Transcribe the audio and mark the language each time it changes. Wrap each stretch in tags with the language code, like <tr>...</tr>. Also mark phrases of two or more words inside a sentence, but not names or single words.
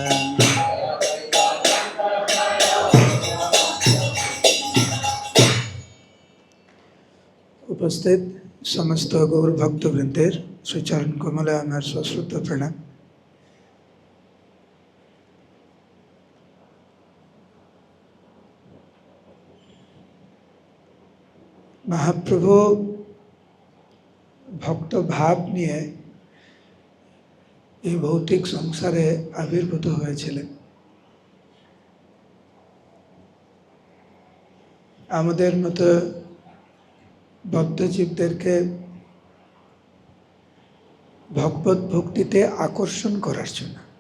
<bn>উপস্থিত সমস্ত গৌর ভক্তবৃন্দের শ্রীচরণ কমলে আমার সশ্রদ্ধ প্রণাম। মহাপ্রভু ভক্ত ভাব নিয়ে এই ভৌতিক সংসারে আবির্ভূত হয়েছিলেন। আমাদের মতো বদ্ধজীবদেরকে ভগবত ভক্তিতে আকর্ষণ করার জন্য।</bn>